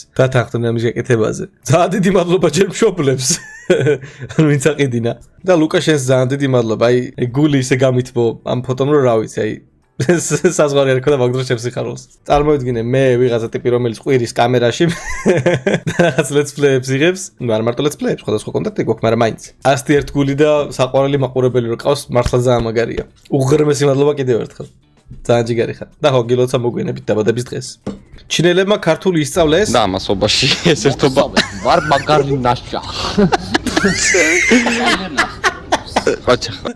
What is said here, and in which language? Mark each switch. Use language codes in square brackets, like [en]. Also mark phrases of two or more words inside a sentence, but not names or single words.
[ka] დათანხმდნენ ამის გაკეთებაზე. ძალიან დიდი მადლობა ჩემ მშობლებს. ვინც აყიდინა. და ლუკა შენს ძალიან დიდი მადლობა. აი გული ისე გამითბო ამ ფოტომ რომ რა ვიცი, აი საზღვარი არ ქონდა მაგ დროს შემსიხარულს. წარმოვიდგინე მე ვიღაცა ტიპი რომელიც ყვირის კამერაში რაღაც [en] let's play-ებს [ka] იღებს, ну არ მარტო [en] let's play-ებს, [ka] სხვადასხვა კონტაქტი გვაქვს, მაგრამ მაინც. 101 გული და საყვარელი მაყურებელი რო ყავს, მართლა ძალიან მაგარია. უღრმესი მადლობა კიდევ ერთხელ. ძალიან ჯიგარი ხარ. და ხო გილოცა მოგვიანებით დაბადების დღეს. ჩინელებმა ქართული ისწავლეს და ამასობაში ეს ერთობა ვარ მაგარი ნაშა. ყაჩა